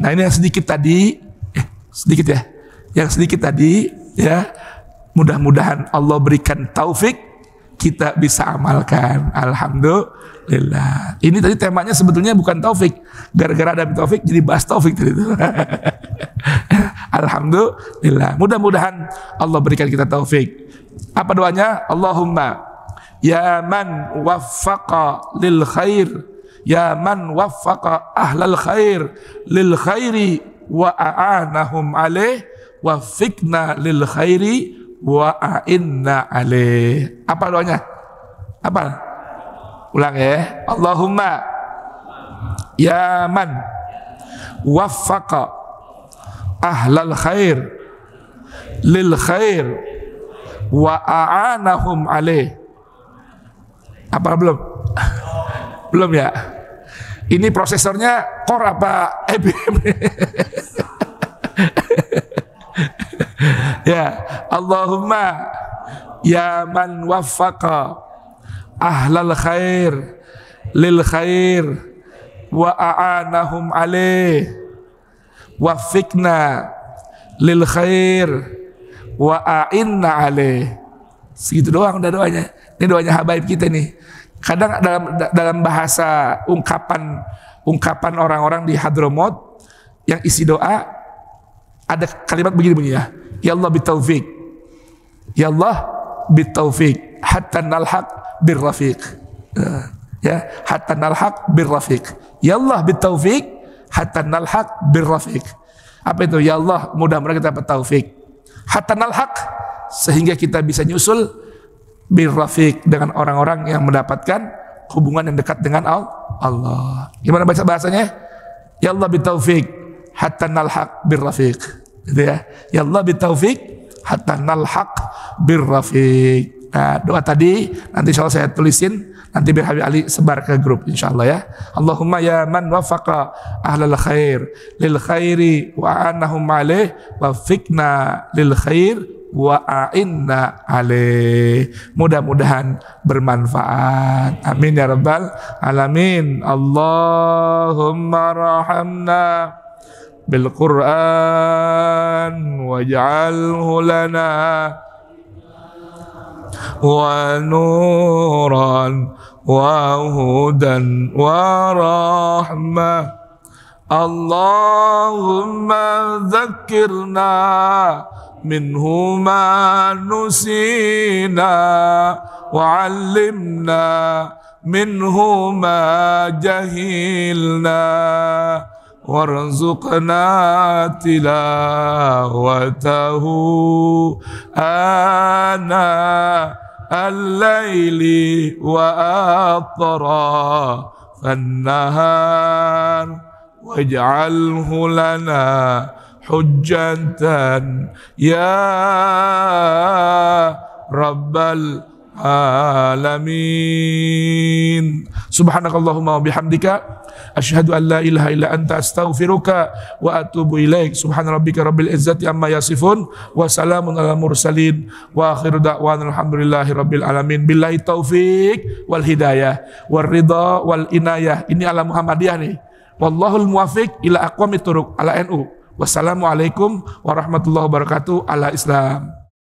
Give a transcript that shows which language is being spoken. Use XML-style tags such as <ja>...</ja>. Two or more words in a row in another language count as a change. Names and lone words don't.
<id>Nah, ini yang sedikit tadi, sedikit ya, yang sedikit tadi ya, mudah-mudahan Allah berikan taufik kita bisa amalkan. Alhamdulillah. Ini tadi temanya sebetulnya bukan taufik, gara-gara ada taufik jadi bahas taufik tadi itu. Alhamdulillah. Mudah-mudahan Allah berikan kita taufik. Apa doanya?</id> <ar>اللهم يا من وفق للخير، يا من وفق أهل الخير للخير وأعانهم عليه، وفقنا للخير وأعنا عليه.</ar> <id>Apa doanya? Apa? Ulang ya.</id> <ar>اللهم يا من وفق أهل الخير للخير وأعانهم عليه.</ar> <id>Apa belum? Belum ya? Ini prosesornya Core apa IBM?</id> <ar>يا اللهم يا من وفق أهل الخير للخير وأعانهم عليه، وفقنا للخير وأعنا عليه.</ar> <id>Segitu doang udah doanya. Ini doanya habaib kita nih. Kadang dalam bahasa ungkapan orang-orang di Hadramaut yang isi doa ada kalimat begini bunyinya,</id> <ar>يا الله بالتوفيق، يا الله بالتوفيق حتى نلحق بالرفيق، يا حتى نلحق بالرفيق، يا الله بالتوفيق حتى نلحق بالرفيق.</ar> <id>Apa itu?</id> <ar>يا الله,</ar> <id>mudah-mudahan kita dapat taufik</id> <ar>حتى نلحق,</ar> <id>sehingga kita bisa nyusul birrafiq, dengan orang-orang yang mendapatkan hubungan yang dekat dengan Allah. Gimana baca bahasanya?</id> <ar>يا الله بالتوفيق حتى نلحق بالرفيق,</ar> <id>gitu ya.</id> <ar>يا الله بالتوفيق حتى نلحق بالرفيق.</ar> <id>Nah, doa tadi nanti insyaallah saya tulisin, nanti biar Habib Ali sebar ke grup insyaallah ya.</id> <ar>اللهم يا من وفق أهل الخير للخير وأعانهم عليه وفقنا للخير وأعنا عليه.</ar> <id>Mudah-mudahan bermanfaat.</id> <ar>آمين يا رب العالمين. اللهم ارحمنا بالقرآن واجعله لنا ونورا وهدى ورحمة. اللهم ذكرنا منه ما نسينا وعلمنا منه ما جهلنا وارزقنا تلاوته آناء الليل وأطراف النهار واجعله لنا حجة يا رب العالمين. سبحانك اللهم وبحمدك أشهد أن لا إله إلا أنت أستغفرك وأتوب إليك. سبحان ربك رب العزة عما يصفون وسلام على المرسلين وآخر دعوانا الحمد لله رب العالمين. بالله التوفيق والهداية والرضا والعناية.</ar> <id>Ini ala Muhammadiyah nih.</id> <ar>والله الموفق إلى أقوم الطرق على NU. والسلام عليكم ورحمة الله وبركاته على الإسلام.</ar>